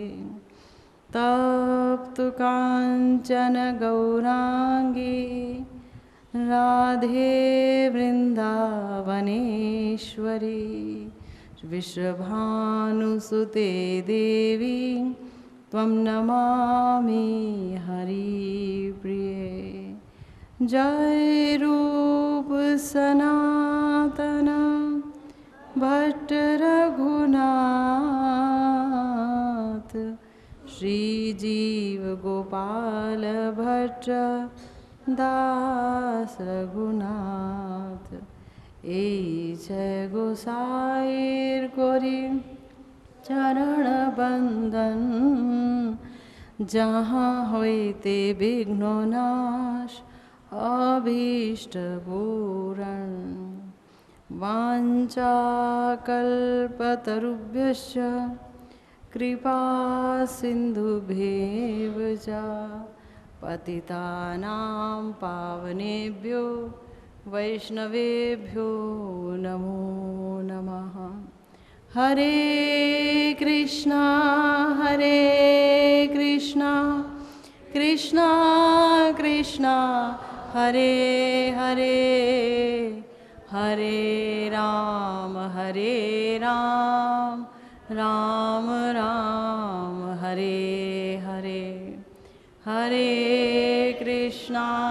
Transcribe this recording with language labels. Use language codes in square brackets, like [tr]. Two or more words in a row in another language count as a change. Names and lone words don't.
[sa] तप्तु काञ्चन गौरांगी राधे वृन्दावनेश्वरी विश्वभानुसुते देवी त्वं नमामि हरिप्रिये। [bn] जय रूप सनातन भट्ट रघुनाथ श्रीजीव गोपाल भट्ट दास रघुनाथ এই জয় গোসাইর করি চরণ বন্দন যাহা হইতে বিঘ্ন নাশ অভীষ্ট পূরণ [sa] বাঞ্ছা কল্পতরুভ্যশ্চ কৃপা সিন্ধুভ্যেব চ पतितानां पावनेभ्यो वैष्णवेभ्यो नमो नमः। हरे कृष्णा कृष्णा कृष्णा हरे हरे हरे राम राम राम हरे हरे हरे कृष्णा